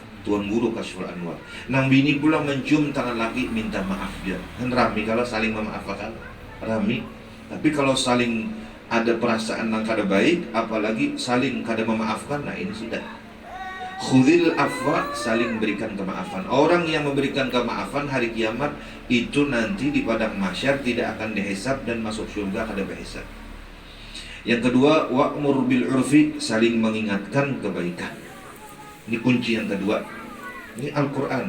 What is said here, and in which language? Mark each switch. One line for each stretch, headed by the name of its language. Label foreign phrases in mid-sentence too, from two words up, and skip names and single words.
Banjar: Tuan Guru Kashful Anwar. Nang bini pula mencium tangan laki minta maaf dia. Kan rami kalau saling memaafkan, rami. Tapi kalau saling ada perasaan yang kada baik, apalagi saling kada memaafkan, nah ini sudah.
Arabic: خذ العفو,
Banjar: saling berikan kemaafan. Orang yang memberikan kemaafan hari kiamat itu nanti di padang mahsyar tidak akan dihisab dan masuk surga kada berhisab. Yang kedua,
Arabic: وأمر بالعرف,
Banjar: saling mengingatkan kebaikan. Ini kunci yang kedua. Ini Al-Quran.